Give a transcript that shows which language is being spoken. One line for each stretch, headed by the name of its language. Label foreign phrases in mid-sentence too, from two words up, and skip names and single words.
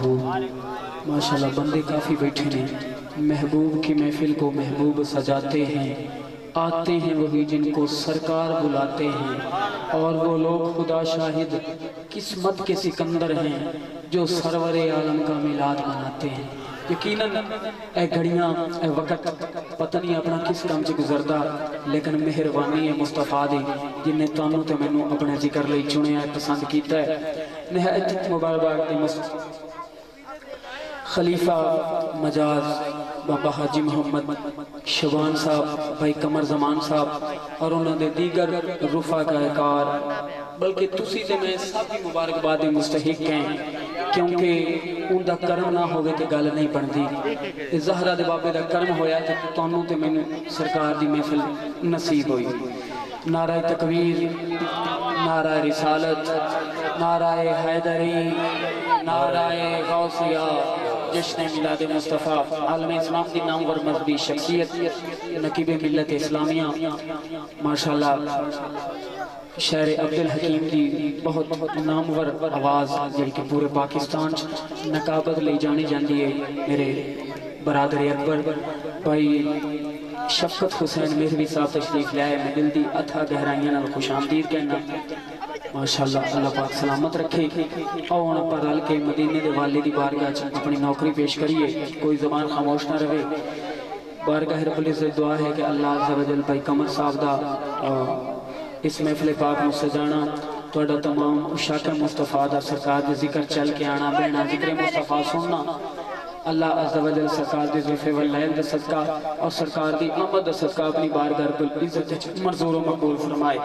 Urdu: ماشاءاللہ بندے کافی بیٹھے ہیں، محبوب کی محفل کو محبوب سجاتے ہیں، آتے ہیں وہی جن کو سرکار بلاتے ہیں، اور وہ لوگ خدا شاہد قسمت کے سکندر ہیں جو سرور عالم کا میلاد مناتے ہیں۔
Punjabi: یقیناً اے گھڑیاں اے وقت پتہ نہیں اپنا کس کام سے گزردا، لیکن مہربانی ہے مصطفیٰ دی جن نے تانوں تے مینوں اپنے ذکر لئی چنیا ہے، پسند کیتا ہے۔
Urdu: نہایت مبارک خلیفہ مجاز بابا حاجی محمد شبان صاحب، بھائی قمر زمان صاحب اور انہوں نے دیگر رفقائے کار، بلکہ
Punjabi: تسی تے میں
Urdu: سب کی مبارکباد مستحق ہیں، کیونکہ
Punjabi: ان دا کرم نہ ہوئے تے گل نہیں بندی۔ زہرہ دے بابے دا کرم ہویا تے تانوں تے میں سرکار دی محفل نصیب ہوئی۔
Urdu: نعرہ تکبیر، نعرہ رسالت، نعرہ حیدری، نعرہ غوثیہ، جشن میلاد مصطفیٰ، عالم اسلام کی نامور مذہبی شخصیت، نقیب ملت اسلامیہ،
Punjabi: ماشاءاللہ شہر عبدالحکیم دی بہت نامور آواز جڑی کہ پورے پاکستان نقابت لے جانی جاندی ہے۔ میرے برادر اکبر بھائی شفقت حسین مہروی صاحب تشریف لائے، میں دل دی اتھا گہرائیاں نال خوش آمدید کہنا۔ ماشاءاللہ اللہ پاک سلامت رکھے، اور پر رل کے مدینے دے والے دی بارگاہ اپنی نوکری پیش کریے، کوئی زبان خاموش نہ رہے۔ بارگاہ رب العزت دعا ہے کہ اللہ عز و جل بھائی قمر صاحب دا اس محفل پاک میں سجانا، توڑا تمام عشاق مصطفیٰ دا سرکار دے ذکر چل کے آنا بہنا، ذکر مصطفیٰ سننا، اللہ عز و جل سرکار دے ظلف واللیل دے صدقہ اور سرکار دی آمد دے صدقہ اپنی بارگاہ رب العزت منظور و مقبول فرمائے۔